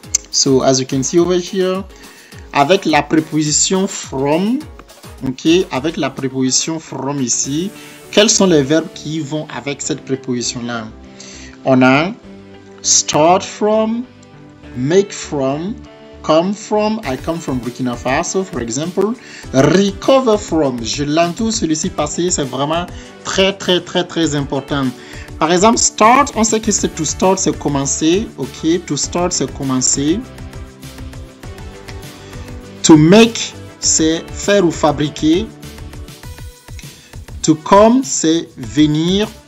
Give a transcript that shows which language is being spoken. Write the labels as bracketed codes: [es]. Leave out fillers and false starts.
[en] So as you can see over here, [fr] avec la préposition from, ok, avec la préposition from ici, quels sont les verbes qui vont avec cette préposition là? On a [en] start from, make from, come from, I come from Burkina Faso, for example. Recover from, [fr] je l'entoure celui-ci parce que c'est vraiment très important. Par exemple, start, on sait que c'est to start, c'est commencer. Ok, to start, c'est commencer. To make, c'est faire ou fabriquer. To come, c'est venir.